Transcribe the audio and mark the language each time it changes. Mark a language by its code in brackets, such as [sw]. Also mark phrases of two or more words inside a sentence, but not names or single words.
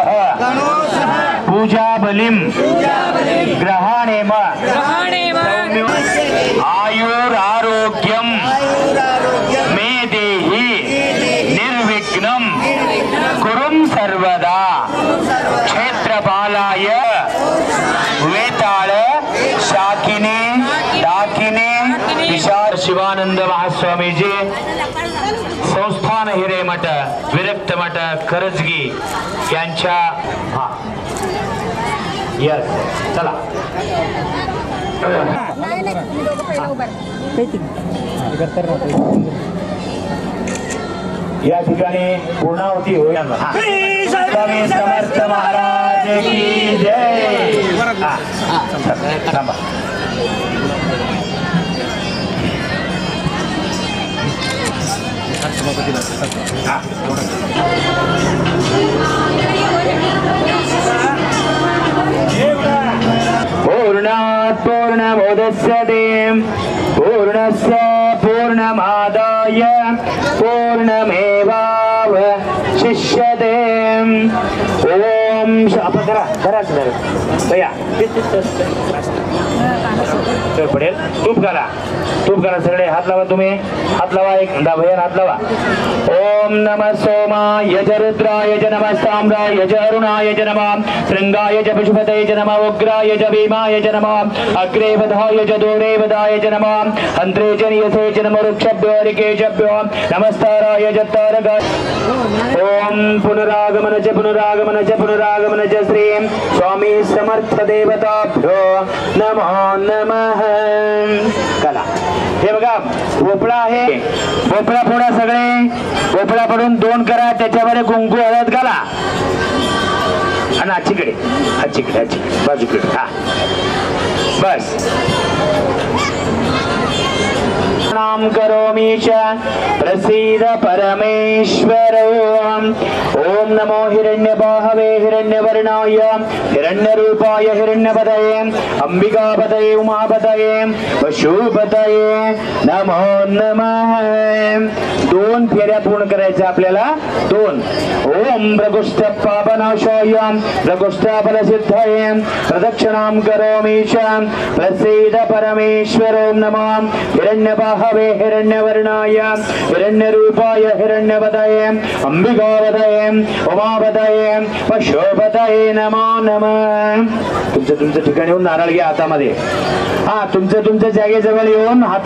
[sa] पूजा बलिम ग्रहाणेम आयुरारोग्यम मे देहि निर्विघ्नं कुरुं सर्वदा क्षेत्रपालाय वेताळ शाकिनी डाकिनी विशाल शिवानंद महास्वामीजी संस्थान हिरेमठ विरक्त मठ करजगी [mr] यांच्या यस चला या ठिकाणी पूर्णाहुती होईल स्वामी समर्थ [hi] महाराज की जय [sa] थांबा पूर्णात् पूर्णमुदच्यते पूर्णस्य पूर्णमादाय पूर्णमेवावशिष्यते ओम [mr] आपण करा भैया पडेल तूप करा सगळे हात लावा तुम्ही हात लावा एक भैया हात लावा [sa] ओम नमः सोमाय च रुद्राय च नमः ताम्राय च अरुणाय च नमः शृंगाय च पशुपतये च नमः उग्राय च भीमाय च नमः अग्रे वधाय च दूरे वधाय च नमः हन्त्रे च नियसे च नमः वृक्षभ्यो हरिकेशभ्यो नमस्ताराय च तारकाय ओम पुनरागमन च श्री स्वामी समर्थ देवताभ्यो नमो नमः [mr] कला हे बघा भोपळा आहे भोपळा फोडा सगळे भोपळा पडून 2 करा त्याच्यावर कुंकू हळद घाला आणि आजचीकडे बाजूकडे हा बस [sa] नाम करोमि च प्रसीद परमेश्वर ओम नमो हिरण्यबाहवे हिरण्यवर्णाय हिरण्यरूपाय हिरण्यपतये अंबिकापतये उमापतये पशुपतये नमो नमः [mr] 2 फेऱ्या पूर्ण करायच्या आपल्याला 2 ओम [sa] प्रकुष्ठ पापनाशाय प्रकुष्ठ फलसिद्धये प्रदक्षिणां करोमि च प्रसीद परमेश्वर ओम नमो हिरण्यबाहवे हिरण्यवर्णाय हिरण्यरूपाय हिरण्यपतये अंबिकापतये उमापतये पशुपतये नमो नमः [mr] तुमच्या ठिकाणी येऊन नारळ घ्या हातामध्ये हा तुमच्या जागेजवळ येऊन